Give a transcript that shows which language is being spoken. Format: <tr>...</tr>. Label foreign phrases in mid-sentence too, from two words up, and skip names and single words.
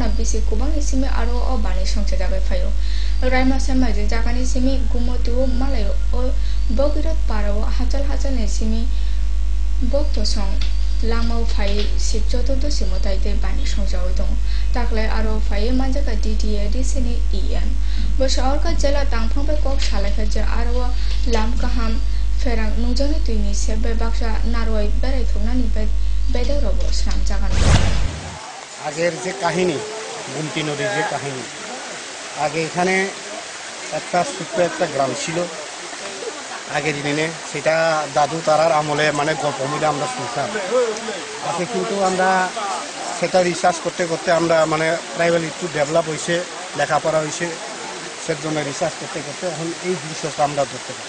<trp>bisi kubang isime aro o bani songse jabai phayo rai masema je jakani simi gumotu malai o bogirat parawo hachal ne simi bokto song lamau phai sip chaturdashi motai te bani songjawai dong takle aro phai manjaka DTA disini EM bosor ka jela tangphang pe kok salai je aro lam kaham Ferang nujani tuini sebe baksa naroi berai thongna ni bedai robo sram jagan.</trp> <bn>আগের যে কাহিনী, গুমতি নদীর যে কাহিনী, আগে এখানে একটা ছোট্ট একটা গ্রাম ছিল আগের দিনে, সেটা দাদু তারার আমলে মানে গল্প মিলে আমরা শুনতাম। আজকে কিন্তু আমরা সেটা রিসার্চ করতে করতে আমরা মানে ট্রাইবাল একটু ডেভেলপ হয়েছে, লেখাপড়া হয়েছে, সেজন্য রিসার্চ করতে করতে এখন এই দৃশ্যটা আমরা ধরতে পারি।</bn>